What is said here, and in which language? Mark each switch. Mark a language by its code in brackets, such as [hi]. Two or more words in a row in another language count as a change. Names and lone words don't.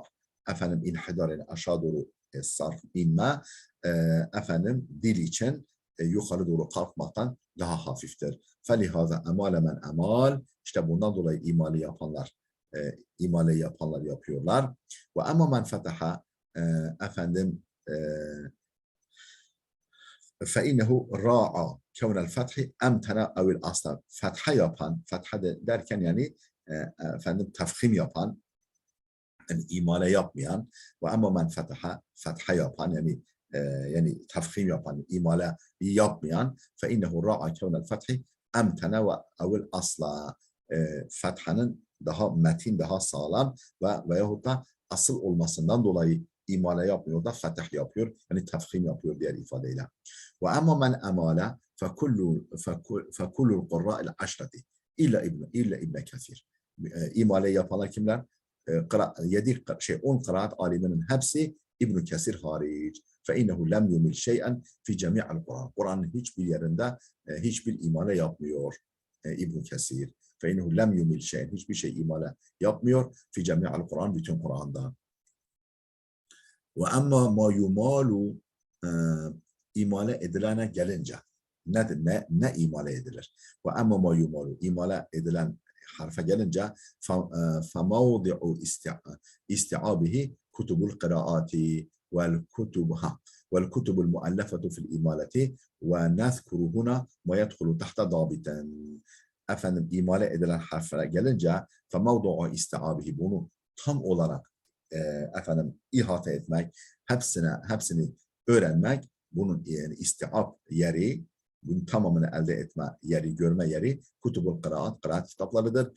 [tr] Efendim inhidar, yani aşağı doğru sarf, inme, efendim dil için yukarı doğru kalkmaktan daha hafiftir. [ar] فلهذا أمال من أمال, [tr] işte bundan dolayı imali yapanlar yapıyorlar. [ar] وأما من فتح, efendim فَاِنَّهُ رَاعَ كَوْنَ الْفَتْحِ اَمْتَنَا اَوِ الْاَصْلَ, [tr] fetha yapan, fetha derken yani efendim tefhim yapan, yani imale yapmayan, [ar] وأما من [tr] fetha yapan, yani tefhim yapan, imale yapmayan, [ar] فَاِنَّهُ رَاعَ كَوْنَ الْفَتْحِ اَمْتَنَا وَاَوِ الْاصْلَ, [tr] fethanın daha metin, daha sağlam veyahut da asıl olmasından dolayı imale yapmıyor da fetih yapıyor, yani tefhim yapıyor diğer ifadeyle. [ar] وأما من أمال فكل القراء العشرة إلا ابن كثير. [tr] İmale yapanlar kimler? 10 kıraat aliminin hepsi İbn Kesir hariç. [ar] فَاِنَّهُ لم يمل شيئا في جميع القرآن. [tr] Kur'an'ın hiçbir yerinde hiçbir imale yapmıyor İbn Kesir. [ar] فَاِنَّهُ لم يمل شيئا, [tr] hiçbir şey imale yapmıyor [ar] في جميع القرآن, [tr] bütün Kur'an'da. [ar] وأما ما يمال, [tr] imale edilene gelince nedir? Ne imale edilir? [ar] وأما ما يمال, [tr] imale edilen harfe gelince [ar] فموضع استيعابه كتب القراءات والكتب المؤلفة في الإمالة ونذكر هنا ما يدخل تحت ضابط. [tr] Efendim imale edilen harflere gelince [ar] فموضع استيعابه, [tr] bunu tam olarak efendim ihate etmek, hepsini öğrenmek, bunun yani istiab yeri, bunun tamamını elde etme yeri, görme yeri [ar] كتب القراءات, [tr] kıraat kitaplarıdır.